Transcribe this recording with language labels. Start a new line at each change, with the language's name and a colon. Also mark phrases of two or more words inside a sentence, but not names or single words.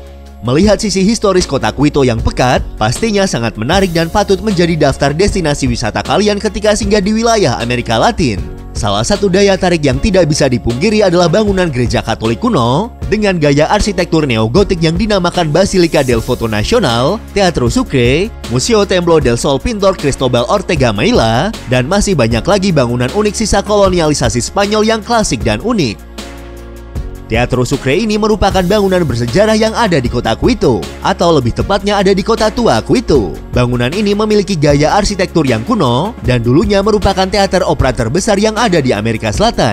Indonesian: Melihat sisi historis kota Quito yang pekat, pastinya sangat menarik dan patut menjadi daftar destinasi wisata kalian ketika singgah di wilayah Amerika Latin. Salah satu daya tarik yang tidak bisa dipungkiri adalah bangunan gereja Katolik kuno dengan gaya arsitektur neogotik yang dinamakan Basilica del Voto Nacional, Teatro Sucre, Museo Templo del Sol Pintor Cristobal Ortega Mailla, dan masih banyak lagi bangunan unik sisa kolonialisasi Spanyol yang klasik dan unik. Teatro Sucre ini merupakan bangunan bersejarah yang ada di kota Quito, atau lebih tepatnya ada di kota tua Quito. Bangunan ini memiliki gaya arsitektur yang kuno, dan dulunya merupakan teater opera terbesar yang ada di Amerika Selatan.